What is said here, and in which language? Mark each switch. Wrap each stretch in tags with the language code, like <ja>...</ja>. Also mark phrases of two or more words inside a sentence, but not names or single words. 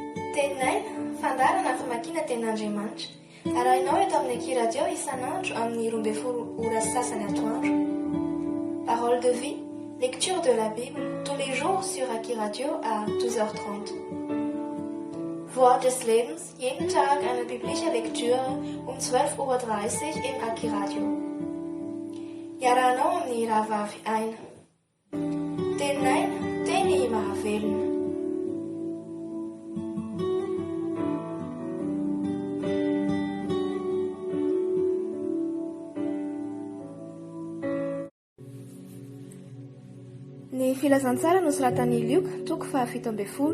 <mg>Teninay, fandarana famakiana tenin'Andriamanitra. Arahinao eto amin'ny Akiradio isan'andro amin'ny 12 ora sasany atoandro.</mg> <fr>Parole de vie, lecture de la Bible, tous les jours sur Akiradio à 12h30.</fr> <de>Wort des Lebens, jeden Tag eine biblische Lektüre um 12:30 Uhr im Akiradio.</de> <mg>Iarahanao amin'ny rahavavy aina. Tenin'aina, teny mahavelona. Ny filazantsara nosoratan'i Luka, toko 17.</mg>